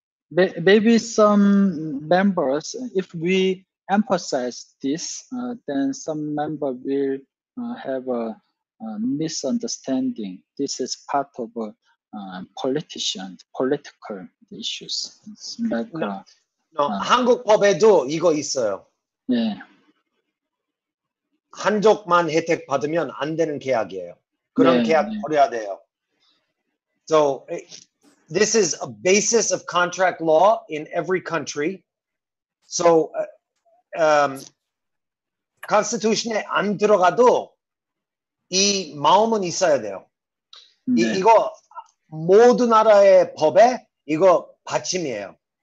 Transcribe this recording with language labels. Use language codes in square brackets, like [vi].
[en] Maybe some members, if we emphasize this, then some member will have a misunderstanding. This is part of political issues. Like, [ko] 한국 법에도 이거 있어요. 네. 한쪽만 혜택 받으면 안 되는 계약이에요. 그런 계약 버려야 돼요. [en] So this is a basis of contract law in every country. [ko] So Constitution에 안 들어가도 이 마음은 있어야 돼요. 이거 모든 나라의 법에 이거 받침이에요.